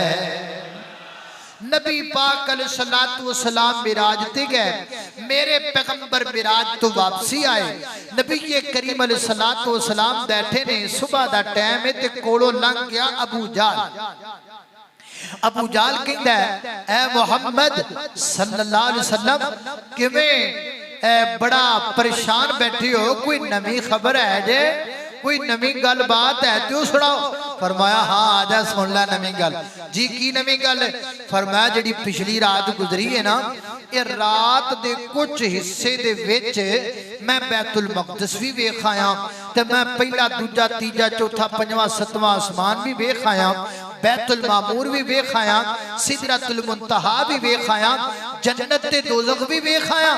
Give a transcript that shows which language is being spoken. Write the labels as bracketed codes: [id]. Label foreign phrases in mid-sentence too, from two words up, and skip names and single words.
[pa] نبی پاک [ar] عليه الصلاة والسلام [pa] معراج تے گئے، میرے پیغمبر معراج تو واپسی آئے. نبی یہ کریم [ar] عليه الصلاة والسلام [pa] بیٹھے نے، صبح دا ٹائم ہے تے کولوں لنگھ گیا ابو جہل. ابو جہل کہندا ہے اے محمد [ar] صلى الله عليه وسلم [pa] کیویں بڑا پریشان بیٹھے ہو، کوئی نوی خبر ہے جے، کوئی نوی گل بات ہے تو سناؤ. فرمایا ہاں آجا سن لا نوی گل. جی کی نوی گل? فرمایا جی پچھلی رات گزری ہے نا، یہ رات دے کجھ حصے دے وچ میں بیت المقدس بھی ویکھ آیا، تے میں پہلا دوجا تیجا چوتھا پنجواں ستواں آسمان بھی ویکھ آیا، بیت المعمور بھی ویکھ آیا، سدرۃ المنتہیٰ بھی ویکھ آیا، جنت تے دوزخ بھی ویکھ آیا.